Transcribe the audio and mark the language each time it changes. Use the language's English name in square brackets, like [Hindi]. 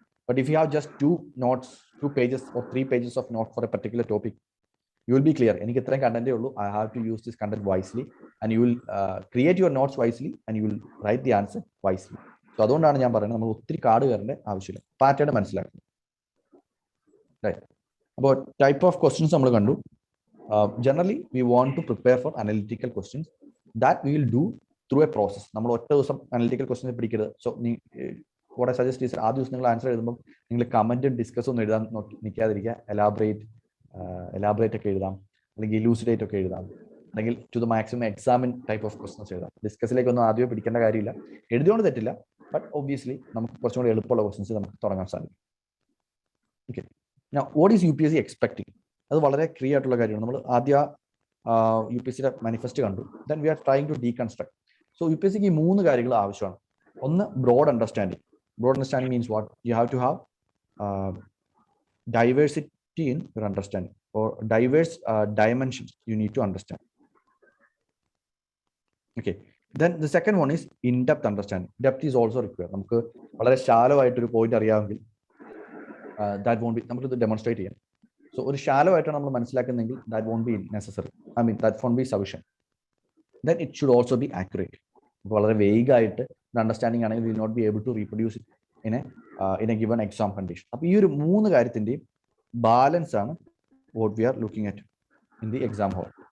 [English] But if you have just 2 notes, 2 pages or 3 pages of note for a particular topic, you will be clear. [Malayalam] എനിക്ക് ഇത്രയും കണ്ടന്റേ ഉള്ളൂ, [English] I have to use this content wisely, and you will create your notes wisely and you will write the answer wisely. So [Malayalam] അതുകൊണ്ടാണ് ഞാൻ പറയുന്നത് നമ്മൾ ഒത്തിരി card കയറേണ്ട ആവശ്യമില്ല, pattern മനസ്സിലാക്കണം, റൈറ്റ്? അപ്പോൾ ടൈപ്പ് ഓഫ് ക്വസ്റ്റ്യൻസ് നമ്മൾ കണ്ടു. [English] Generally we want to prepare for analytical questions that we will do through a process. [Malayalam] നമ്മൾ ഒറ്റ ദിവസം അനലിറ്റിക്കൽ ക്വസ്റ്റ്യൻസ് പിടിക്കരുത്. So [English] what I suggest is [Malayalam] ആ ദിവസം നിങ്ങൾ ആൻസർ എഴുതുമ്പോൾ നിങ്ങൾ കമന്റും ഡിസ്കസ് ഒന്നും എഴുതാൻ നിൽക്കാതിരിക്കുക. എലാബറേറ്റ് ഒക്കെ എഴുതാം, അല്ലെങ്കിൽ ഇലൂസിഡേറ്റ് ഒക്കെ എഴുതാം, അല്ലെങ്കിൽ [English] to the maximum examine type of questions [Malayalam] എഴുതാം. ഡിസ്കസിലേക്കൊന്നും ആദ്യമേ പിടിക്കേണ്ട കാര്യമില്ല, എഴുതിയോണ്ട് തെറ്റില്ല, ബട്ട് ഒബ്വിയസ്ലി നമുക്ക് കുറച്ചും കൂടി എളുപ്പമുള്ള ക്വസ്റ്റൻസ് നമുക്ക് തുടങ്ങാൻ സാധിക്കും. Okay, [English] What is UPSC expecting? [Malayalam] അത് വളരെ ക്ലിയർ ആയിട്ടുള്ള കാര്യമാണ്. നമ്മൾ ആദ്യ UPSCയുടെ മാനിഫെസ്റ്റ് കണ്ടു, [English] Then we are trying to deconstruct. [Malayalam] So UPSCക്ക് ഈ 3 കാര്യങ്ങൾ ആവശ്യമാണ്. ഒന്ന്, broad understanding. [English] Broad understanding means what? You have to have diversity in your understanding, or diverse dimensions you need to understand. Okay, then the second one is in-depth understanding. Depth is also required. [Malayalam] നമുക്ക് വളരെ shallow ആയിട്ടൊരു point അറിയാമെങ്കിൽ [English] that won't be, [Malayalam] നമുക്ക് ഇത് demonstrate ചെയ്യാം. So ഒരു shallow ആയിട്ടാണ് നമ്മൾ മനസ്സിലാക്കുന്നതെങ്കിൽ [English] that won't be necessary. I mean that won't be sufficient. Then it should also be accurate. [Malayalam] വളരെ വേഗ് ആയിട്ട് അണ്ടർസ്റ്റാൻഡിംഗ് ആണെങ്കിൽ [English] Will not be able to reproduce in a given exam condition. [Malayalam] അപ്പോൾ ഈ ഒരു 3 കാര്യത്തിന്റെയും balance ആണ് [English] What we are looking at in the exam hall.